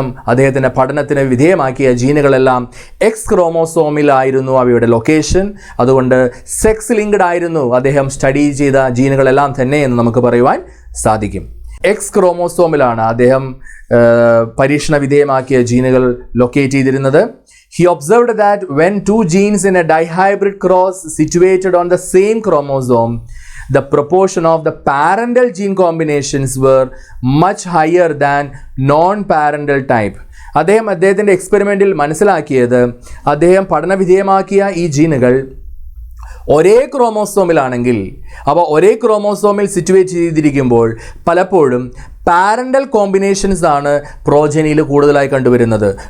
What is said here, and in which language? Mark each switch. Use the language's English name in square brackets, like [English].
[Malayalam] അദ്ദേഹത്തിൻ്റെ പഠനത്തിന് വിധേയമാക്കിയ ജീനുകളെല്ലാം എക്സ് ക്രോമോസോമിലായിരുന്നു അവയുടെ ലൊക്കേഷൻ. അതുകൊണ്ട് സെക്സ് ലിങ്ക്ഡ് ആയിരുന്നു അദ്ദേഹം സ്റ്റഡി ചെയ്ത ജീനുകളെല്ലാം തന്നെ എന്ന് നമുക്ക് പറയുവാൻ സാധിക്കും. എക്സ് ക്രോമോസോമിലാണ് അദ്ദേഹം പരീക്ഷണ വിധേയമാക്കിയ ജീനുകൾ ലൊക്കേറ്റ് ചെയ്തിരുന്നത്. [English] He observed that when two genes in a dihybrid cross situated on the same chromosome, the proportion of the parental gene combinations were much higher than non-parental type. [Malayalam] അദ്ദേഹത്തിൻ്റെ എക്സ്പെരിമെൻറ്റിൽ മനസ്സിലാക്കിയത്, അദ്ദേഹം പഠനവിധേയമാക്കിയ ഈ ജീനുകൾ ഒരേ ക്രോമോസോമിലാണെങ്കിൽ, അവ ഒരേ ക്രോമോസോമിൽ സിറ്റുവേറ്റ് ചെയ്തിരിക്കുമ്പോൾ പലപ്പോഴും പാരൻ്റൽ കോമ്പിനേഷൻസ് ആണ് പ്രോജനിയിൽ കൂടുതലായി കണ്ടുവരുന്നത്.